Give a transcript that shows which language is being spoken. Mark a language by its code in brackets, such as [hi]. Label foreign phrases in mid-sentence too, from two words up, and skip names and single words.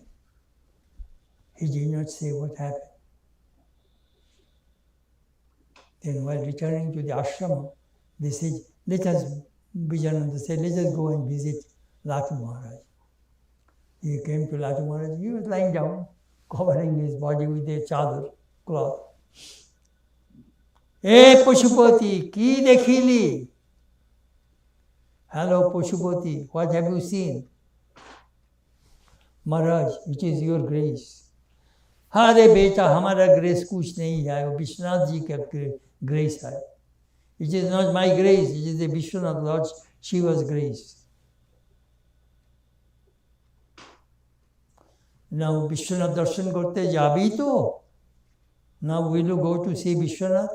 [en] He did not say what happened. Then while returning to the ashram, they said, Vijayananda said, let us go and visit Latu Maharaj. He came to Latu Maharaj, he was lying down, covering his body with a chadar, cloth. [bn] হে পশুপতি, কী দেখলি? [en] Hello Pashupati, what have you seen? Maharaj, it is your grace. [hi] हरे बेटा, हमारा grace कुछ नहीं है, वो विश्वनाथ जी का grace है. [en] It is not my grace, it is the Vishwanath Lord Shiva's grace. Now [bn] বিশ্বনাথ দর্শন করতে যাবি তো? [en] Now will you go to see Vishwanath?